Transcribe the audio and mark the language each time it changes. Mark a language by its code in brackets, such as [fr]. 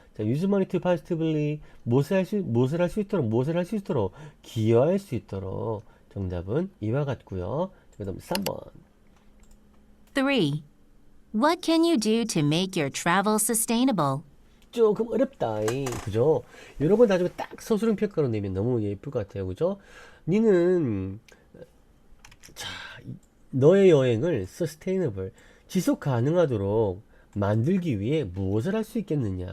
[ko] 자, [en] use money to positively [ko] 무엇을 할 수 있도록 기여할 수 있도록 정답은 이와 같고요. 그 다음 3번. 3. [en] What can you do to make your travel sustainable? [ko] 조금 어렵다. 그죠? 이런 건 나중에 딱 서술형 평가로 내면 너무 예쁠 것 같아요. 그죠? 니는 너의 여행을 sustainable 지속 가능하도록 만들기 위해 무엇을 할 수 있겠느냐.